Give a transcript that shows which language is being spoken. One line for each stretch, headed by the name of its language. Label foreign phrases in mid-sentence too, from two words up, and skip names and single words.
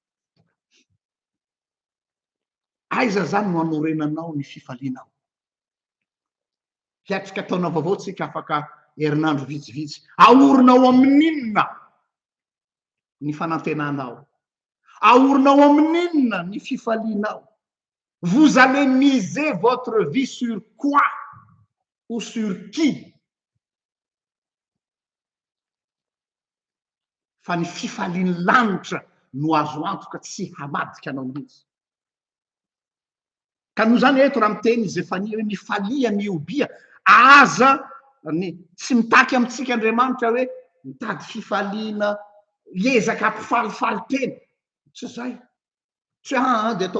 Malagasy: aiza zany no anorenanao ny fifalianao hiatrika ataonao vaovao tsika afaka herinandro vitsivitsy aorinao amin'inona ny fanantenanao aorinao amin'inona ny fifalianao
French: vous allez miser votre vie sur quoi ou sur qui
Malagasy: fa ny fifaliany lanitra no azo antoka tsy hamadika anao mihitsy ka noho zany eto raha miteny Zefania hoe mifalia miobia aza ny tsy mitaky amitsika Andriamanitra hoe mitady fifaliana hiezaka ampifalifaly tena tsy zay tsy de atao